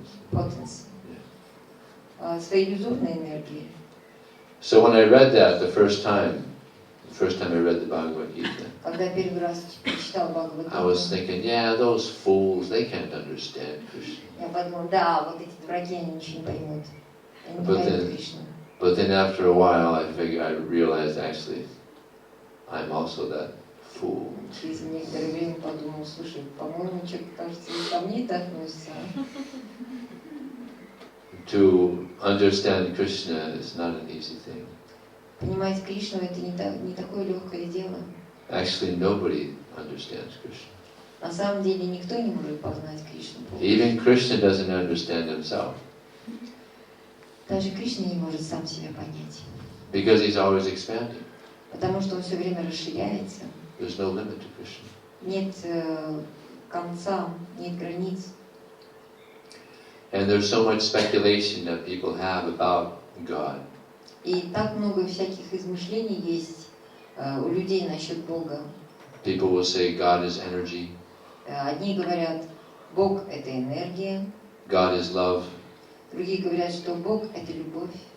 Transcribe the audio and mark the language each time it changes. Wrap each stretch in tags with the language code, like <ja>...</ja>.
<en>potency,</en> <ru>своей иллюзорной энергией.</ru> <en>So when I read that the first time I read the Bhagavad Gita,</en> <ru>Когда первый раз читал Бхагавад-гиту,</ru> <en>I was thinking, yeah, those fools, they can't understand Krishna.</en> <ru>Я подумал, да, вот эти дураки, они ничего не поймут. Они не поймут Кришну.</ru> <en>But then after a while, I realized actually, I'm also that fool.</en> <ru>Через некоторое время подумал, слушай, по-моему, что-то кажется, и ко мне это относится.</ru> <en>To understand Krishna is not an easy thing.</en> <ru>Понимать Кришну это не такое легкое дело.</ru> <en>Actually, nobody understands Krishna.</en> <ru>На самом деле никто не может познать Кришну.</ru> <en>Even Krishna doesn't understand himself.</en> <ru>Даже Кришна не может сам себя понять.</ru> <en>Because he's always expanding.</en> <ru>Потому что он все время расширяется.</ru> <en>There's no limit to Krishna.</en> <ru>Нет конца, нет границ.</ru> <en>And there's so much speculation that people have about God.</en> <ru>И так много всяких измышлений есть у людей насчет Бога.</ru> <en>People will say God is energy.</en> <ru>Одни говорят, Бог это энергия.</ru> <en>God is love.</en> <ru>Другие говорят, что Бог это любовь.</ru>